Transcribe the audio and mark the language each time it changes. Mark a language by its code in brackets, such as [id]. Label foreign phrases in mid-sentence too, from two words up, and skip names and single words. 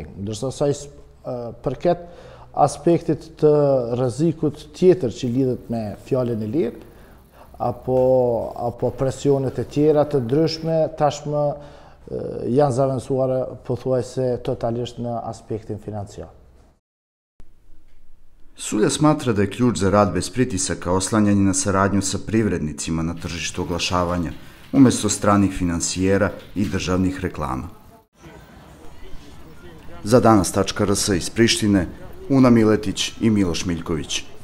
[sq] Ndërsa sa përket aspektit të rrezikut tjetër që lidhet me fjalën e lirë, apo presionet e tjera të ndryshme, tashmë janë zavendësuara pothuajse totalisht në aspektin financiar. [sr] Sulja smatra da je ključ za rad bez pritisaka oslanjanje na saradnju sa privrednicima na tržištu oglašavanja, umjesto stranih finansijera I državnih reklama. Za danas.rs iz Prištine, Una Miletić I Miloš Miljković.